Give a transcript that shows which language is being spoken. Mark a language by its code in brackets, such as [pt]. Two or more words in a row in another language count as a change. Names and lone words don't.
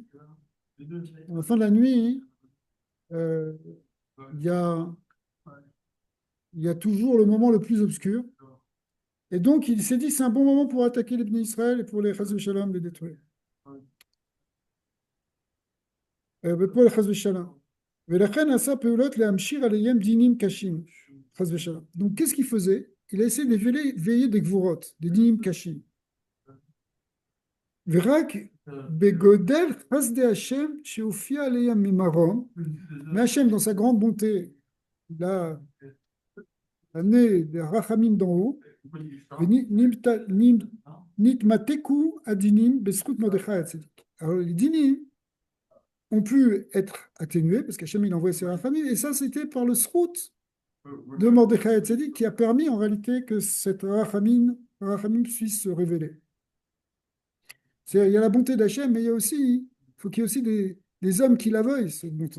[fr] À la fin de la nuit, euh, il y a, il y a toujours le moment le plus obscur. Et donc, il s'est dit, c'est un bon moment pour attaquer les Bnei Israël et pour les [he] חס ושלום [fr] les détruire. Pour les [he] חס ושלום. ולכן עשה פעולות להמשיך עליהם דינים קשים, חס ושלום. [fr] Donc, qu'est-ce qu'il faisait? Il a essayé de veiller des gvurot, des [he] דינים קשים. ורק בגודל חסדי השם שהופיע עליהם ממרום, [fr] mais Hachem, dans sa grande bonté, il a amené des rachamim d'en haut, [he] נמתקו הדינים בזכות מרדכי הצדיק. [fr] Alors, les dinim ont pu être atténués parce qu'Hachem il envoyait ses rachamim, et ça c'était par le srout de Mordechai Tzedik qui a permis en réalité que cette rachamim puisse se révéler. Il y a la bonté d'Hachem, mais il faut qu'il y ait aussi des hommes qui la veuillent, cette bonté.